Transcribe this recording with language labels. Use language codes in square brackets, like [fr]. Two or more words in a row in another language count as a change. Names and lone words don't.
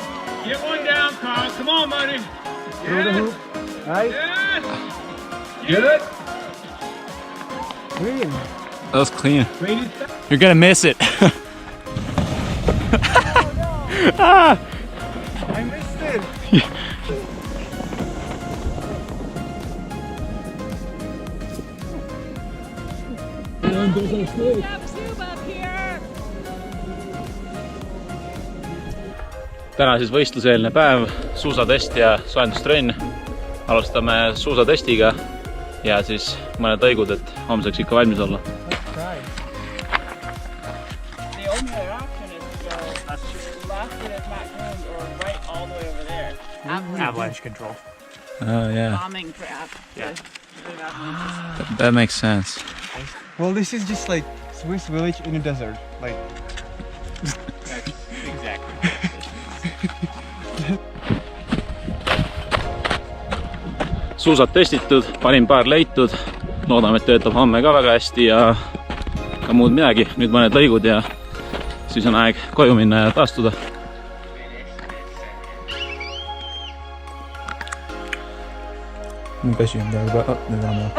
[en] Get one down, Carl. Come on, buddy. Through the hoop. Right? Yes. Good. Clean. That was clean. Ready? You're gonna miss it. Oh no! Ah! I missed it. [et] Täna siis võistluseelne päev, suusatest ja soojendustrenn. Alustame suusatestiga ja siis mõned lõigud, et homseks ikka valmis olla. [en] Avalanche control. Oh yeah. Bombing trap. Yeah. That makes sense. Well, this is just like Swiss village in a desert. Like. Exactly. [et] Suusad testitud, panin paar leitud. Loodame, et töötab homme ka väga hästi ja ka muud midagi. Nüüd mõned lõigud ja siis on aeg koju minna ja taastuda. Käsi on peale peale. Nüüd on meil.